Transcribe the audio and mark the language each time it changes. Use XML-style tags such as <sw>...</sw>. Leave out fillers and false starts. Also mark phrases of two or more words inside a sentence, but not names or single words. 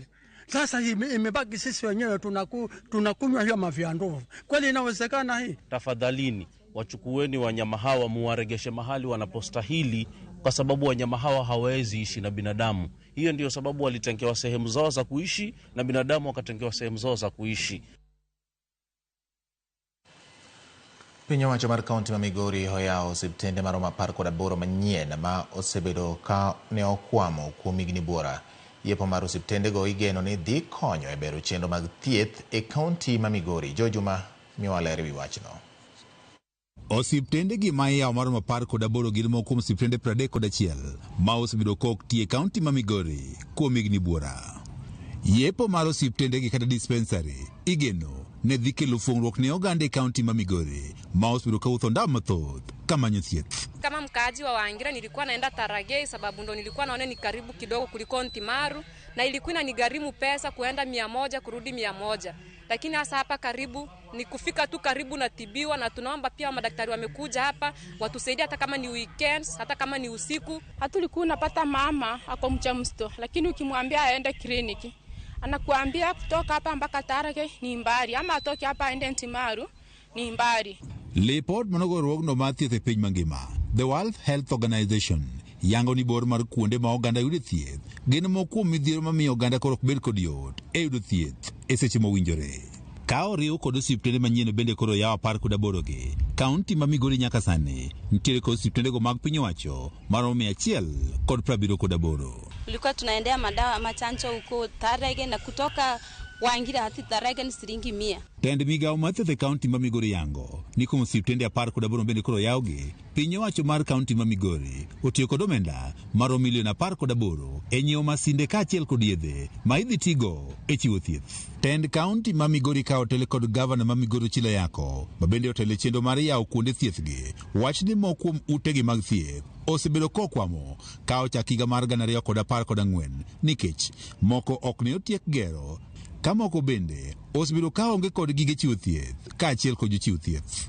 <sw>Sasa imebaki sisi wenyewe tunakunywa hiyo mavi ya ndovu. Kweli inawezekana hii? Tafadhalini wachukueni wanyama hawa muwaregeshe mahali wanapostahili, kwa sababu wanyama hawa hawezi ishi na binadamu. Hiyo ndio sababu walitengewa sehemu zao za kuishi na binadamu wakatengewa sehemu zao za kuishi.</sw> <luo>Piny owacho mar kaunti ma Migori hoyawo osiptende maromo 18 manyien ma osebedo ka ne okwamo kuom higni buora. Yepo mar osiptendego igeno ni dhi konyo e bero chenro mag thieth e kaunti ma Migori. Jojuma miwa ler ewi wachno. Osiptende gi ma iyawo maromo 18 gin moko kuom osiptende 31 ma osebedo kok tie kaunti ma Migori kuom higni buora. Yepo mar osiptende gi kata dispensary igeno ne dhi kelo fuong'ruok ne oganda e kaunti ma Migori ma osebedo ka wuotho ndalo mathoth kamanyo thieth.</luo> <sw>Kama mkaaji wa Wangira nilikuwa naenda Taragei sababu ndo nilikuwa naona ni karibu kidogo kuliko Ntimaru, na ilikuwa inanigharimu pesa kuenda 100 kurudi 100. Lakini hasa hapa karibu ni kufika tu karibu na tibiwa, na tunaomba pia madaktari wamekuja hapa watusaidie hata kama ni weekends, hata kama ni usiku. Hatulikuwa napata mama ako mjamzito, lakini ukimwambia aende kliniki anakuambia kutoka hapa mpaka Taragei ni mbali, ama atoke hapa aende Ntimaru ni mbali.</sw> <luo>Lipot manogorwogno mar thieth e piny mangima, The World Health Organization, yango ni bor mar kuonde ma oganda yude thieth gin moko kuom midhiero mamiyo oganda koro ok bed kod yot e yudo thieth e seche mowinjore. Ka oriw kod osiptende manyien bende koro yawo 18 gi, kaunti ma Migori nyaka sani nitiere kod osiptendego mag piny owacho maromo 178.</luo> <sw>Tulikuwa tunaendea madawa machanjo huko Tharege na kutoka Wangira hadi Tharege ni shilingi 100.</sw> <luo>Tend migao mathieth e kaunti ma Migori yango ni kuom osiptende 18 bende koro yawgi. Piny owacho mar kaunti ma Migori otiyo kod omenda maromo milion 18 e nyiewo masinde kaachiel kod yedhe ma idhi tigo e chiwo thieth. Tend kaunti ma Migori ka otele kod gavana ma Migori Chilo Yako ma bende otele chenro mar yawo kuonde thiethgi wach ni moko kuom utegi mag thieth osebedo kokwamo ka ochak higa mar 2014 nikech moko ok ne otiek gero ka moko bende osebedo ka onge kod gige chiwo thieth kaachiel kod jochiw thieth.</luo>